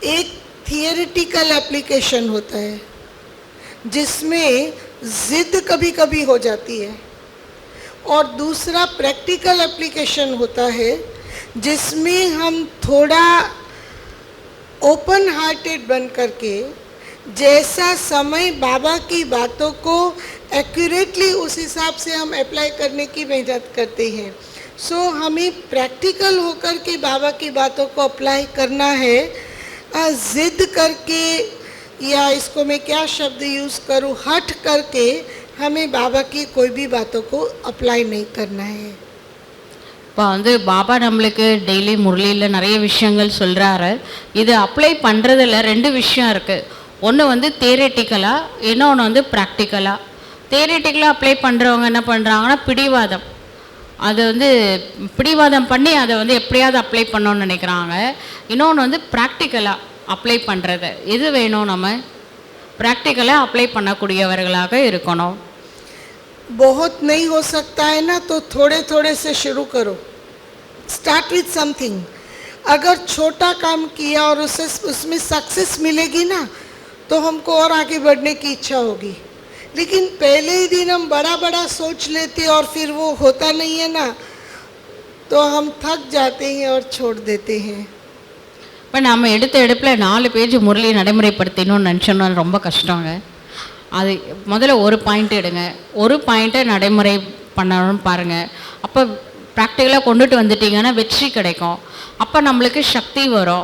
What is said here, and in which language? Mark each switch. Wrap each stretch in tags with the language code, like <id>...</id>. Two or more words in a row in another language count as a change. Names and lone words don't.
<hi>एक</hi> <en>theoretical application</en> <hi>होता है जिसमें जिद कभी कभी हो जाती है, और दूसरा</hi> <en>practical application</en> <hi>होता है जिसमें हम थोड़ा</hi> <en>open hearted</en> <hi>बन करके जैसा समय बाबा की बातों को एक्यूरेटली उस हिसाब से हम अप्लाई करने की मेहनत करते हैं। सो हमें प्रैक्टिकल होकर के बाबा की बातों को अप्लाई करना है, जिद करके, या इसको मैं क्या शब्द यूज़ करूँ, हट करके हमें बाबा की कोई भी बातों को अप्लाई नहीं करना है।</hi> <ta>இப்போ வந்து பாபா நம்மளுக்கு டெய்லி முரளியில் நிறைய விஷயங்கள் சொல்கிறாரு. இது அப்ளை பண்ணுறதுல ரெண்டு விஷயம் இருக்குது. ஒன்று வந்து தியரிட்டிக்கலாக, இன்னொன்று வந்து ப்ராக்டிக்கலாக. தியரிட்டிக்கலாக அப்ளை பண்ணுறவங்க என்ன பண்ணுறாங்கன்னா பிடிவாதம், அது வந்து பிடிவாதம் பண்ணி அதை வந்து எப்படியாவது அப்ளை பண்ணணும்னு நினைக்கிறாங்க. இன்னொன்று வந்து ப்ராக்டிக்கலாக அப்ளை பண்ணுறது. எது வேணும்? நம்ம ப்ராக்டிக்கலாக அப்ளை பண்ணக்கூடியவர்களாக இருக்கணும்.</ta> <hi>बहुत नहीं हो सकता है ना, तो थोड़े थोड़े से शुरू करो,</hi> <en>start with something.</en> <hi>अगर छोटा काम किया और उसमें सक्सेस मिलेगी ना, तो हमको और आगे बढ़ने की इच्छा होगी। लेकिन पहले ही दिन हम बड़ा बड़ा सोच लेते और फिर वो होता नहीं है ना, तो हम थक जाते हैं और छोड़ देते हैं।</hi> <ta>இப்போ நம்ம எடுத்த எடுப்பில் 4 பேஜ் முரளி நடைமுறைப்படுத்தணும்னு நினச்சோன்னா ரொம்ப கஷ்டங்க. அது முதல்ல ஒரு பாயிண்ட் எடுங்க, ஒரு பாயிண்ட்டை நடைமுறை பண்ணணும்னு பாருங்கள். அப்போ ப்ராக்டிக்கலாக கொண்டுட்டு வந்துட்டிங்கன்னா வெற்றி கிடைக்கும். அப்போ நம்மளுக்கு சக்தி வரும்.</ta>